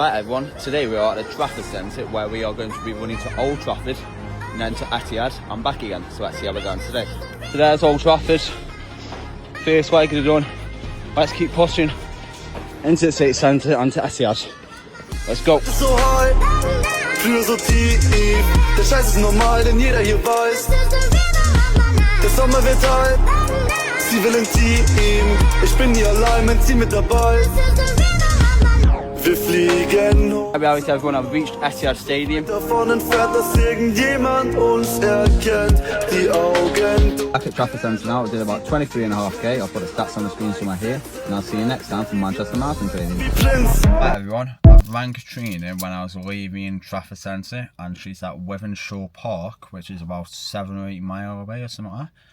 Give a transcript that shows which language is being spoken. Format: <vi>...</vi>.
<en>Right everyone, today we are at the Trafford Centre, where we are going to be running to Old Trafford and then to Etihad and back again. So let's see how we're going today. So there's Old Trafford, first leg of the run. Let's keep pushing into the City Centre and to Etihad. Let's go. So high,</en> <de>früher so tief. Der Scheiß ist normal, denn jeder hier weiß. Der Sommer wird heiß, sie will ein Team. Ich bin nie allein, mein Team mit dabei. Wir fliegen hoch.</de> <en>Hello everyone, I've reached Etihad Stadium.</en> <de>Davon entfernt, dass irgendjemand uns erkennt. Die Augen.</de> <en>Back at Trafford Centre now, I did about 23.5k. I'll put the stats on the screen somewhere here. And I'll see you next time from Manchester Marathon training. Hi everyone, I rang Katrina when I was leaving Trafford Centre, and she's at Wythenshawe Park, which is about 7 or 8 miles away or something like that.</en>